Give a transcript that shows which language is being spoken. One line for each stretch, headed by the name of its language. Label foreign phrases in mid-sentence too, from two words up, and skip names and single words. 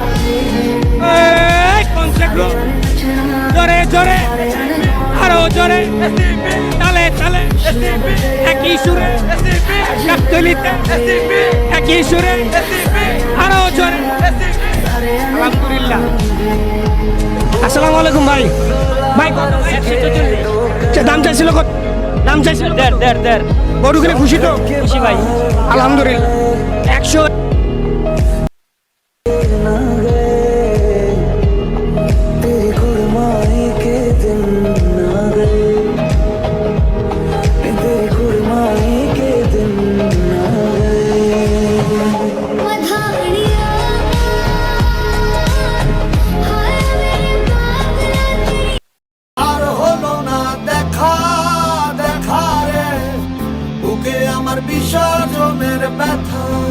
Bangla: এই কোন গ্রুপ জোরে জোরে আরো জোরে তালে তালে একই সুরে গাবতলীতে একই সুরে আরো জোরে আলহামদুলিল্লাহ
Arabic: السلام عليكم
Bangla: ভাই ভাই দাম চাইছিল কত দাম চাইছিল দেড় গরু কিনে খুশি তো খুশি ভাই আলহামদুলিল্লাহ 100
Hindi: तेरी कुड़माई के दिन ना गए तेरी कुड़माई के दिन ना
Bangla: আর হলো না দেখা দেখা রে বুকে আমার বিসর্জনের ব্যথা